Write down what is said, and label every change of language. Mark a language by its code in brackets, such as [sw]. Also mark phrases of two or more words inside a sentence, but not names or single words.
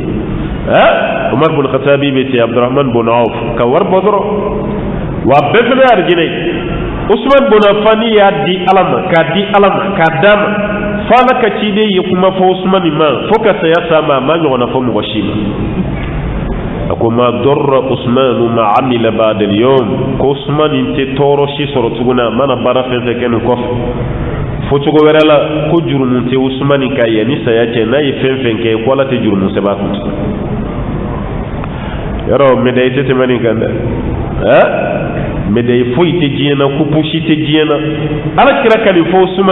[bm] Umar bin Khattabi bɛ ten Abdurrahman bin Auf ka wari bɔ dɔrɔn wa bɛɛ fana ye arijinɛ ye Usman bin Affan y'a di ala ma k'a di ala ma k'a d'a ma fo ala ka ciden ye kuma fɔ Usman ma fo ka saya s'a ma a ma ɲɔgɔnna fɔ mɔgɔ si ma a ko [ar] ما ضر عثمان ما عمل بعد اليوم [bm] ko Usman tɛ tɔɔrɔ si sɔrɔ tuguni a mana baara fɛn fɛn kɛ nin kɔfɛ fo cogo wɛrɛ la ko jurumu tɛ Usman ka ye ni saya cɛ n'a ye fɛn fɛn kɛ ko ala tɛ jurumu sɛbɛn a kun yɔrɔ médaille tɛ tɛmɛ nin kan dɛ médaille foyi tɛ diɲɛ na kupu si tɛ diɲɛ na ala kira ka nin fɔ Usman